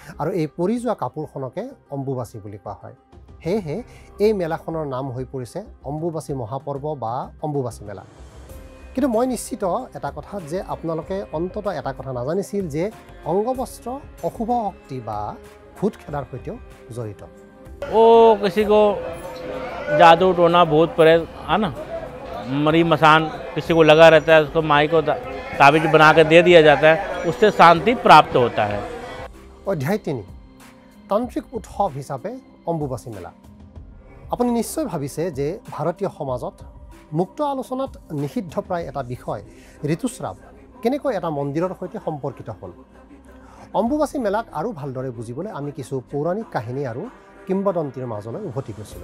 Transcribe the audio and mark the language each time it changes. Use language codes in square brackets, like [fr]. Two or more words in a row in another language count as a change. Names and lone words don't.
[as] আৰু এই পৰি যোৱা কাপোৰখনকে অম্বুবাচী বুলি কোৱা হয়। সেয়েহে এই মেলাখনৰ নাম হৈ পৰিছে অম্বুবাচী মহাপৰ্ব বা অম্বুবাচী মেলা। কিন্তু মই নিশ্চিত এটা কথা যে আপোনালোকে অন্তত এটা কথা নাজানিছিল যে অংগবস্ত্ৰ অশুভ শক্তি বা ভূত খেদাৰ সৈতেও জড়িত। [hi] वो किसी को जादू टोना भूत प्रेत है ना, मरी मसान किसी को लगा रहता है, उसको माई को ताबीज बना के दे दिया जाता है, उससे शांति प्राप्त होता है। [as] অধ্যায় 3 তান্ত্ৰিক উৎসৱ হিচাপে অম্বুবাচী মেলা। আপুনি নিশ্চয় ভাবিছে যে ভাৰতীয় সমাজত মুক্ত আলোচনাত নিষিদ্ধ প্ৰায় এটা বিষয় ঋতুস্ৰাৱ কেনেকৈ এটা মন্দিৰৰ সৈতে সম্পৰ্কিত হ'ল। অম্বুবাচী মেলাক আৰু ভালদৰে বুজিবলৈ আমি কিছু পৌৰাণিক কাহিনী আৰু কিংবদন্তীৰ মাজলৈ উভতি গৈছিলোঁ।